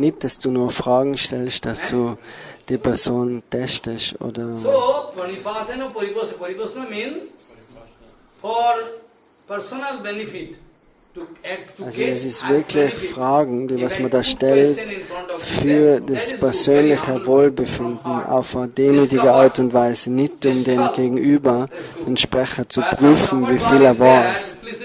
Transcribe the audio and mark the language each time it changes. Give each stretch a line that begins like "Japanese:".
German: Nicht, dass du nur Fragen stellst, dass du die Person testest oder...
English: So, Pranipatena Paripasna means for personal benefit.
German: Also es ist wirklich Fragen, die was man da stellt, für das persönliche Wohlbefinden auf eine demütige Art und Weise, nicht um den Gegenüber, den Sprecher zu prüfen, wie viel er weiß.